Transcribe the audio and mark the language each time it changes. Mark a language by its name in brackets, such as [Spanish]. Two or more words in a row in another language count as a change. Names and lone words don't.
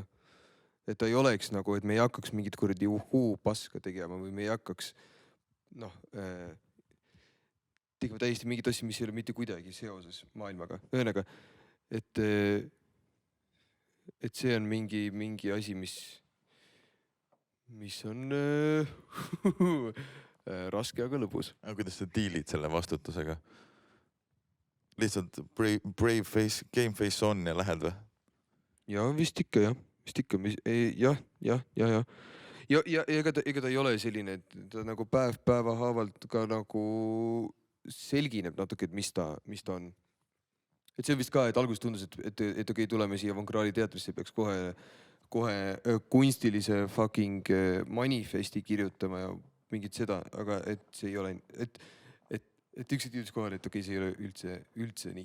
[Estonian] Et ta ei oleks nagu, et me ei hakkaks mingit kuradi paska tegema või me ei hakkaks tegema täiesti mingit asja, mis ei ole mitte kuidagi seoses maailmaga. Ühesõnaga, et see on mingi asi, mis on raske, aga lõbus. Aga kuidas sa diilid selle vastutusega? Lihtsalt [English] brave face, game face on [Estonian] ja lähed või? Ja vist ikka jah. Jah. Ja ega ta ei ole selline, et ta nagu päeva haavalt ka nagu selgineb natuke, et mis ta on. Et see on vist ka, et alguses tundus, et okei, tuleme siia Von Krahli teatrisse, peaks kohe kunstilise fucking manifesti kirjutama ja mingit seda, aga et see ei ole, et ükskord jõudis kohale, et okei, see ei ole üldse nii.